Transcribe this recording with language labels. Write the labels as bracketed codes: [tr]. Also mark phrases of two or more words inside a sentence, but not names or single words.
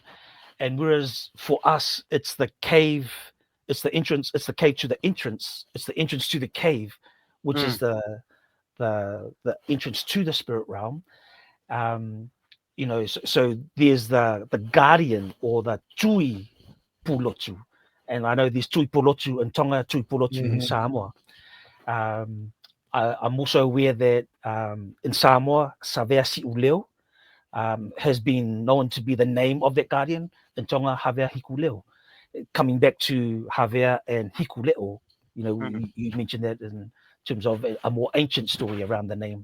[en] And whereas for us, it's the cave, it's the entrance, it's the cave to the entrance, it's the entrance to the cave, which is the entrance to the spirit realm. You know, so there's the guardian or the tui pulotu. And I know there's tui pulotu in Tonga, tui pulotu in Samoa. I'm also aware that in Samoa, Savea Si'uleo has been known to be the name of that guardian. In Tonga, Havea Hikuleo. Coming back to Havea and Hikuleo, you know, you mentioned that in terms of a more ancient story around the name.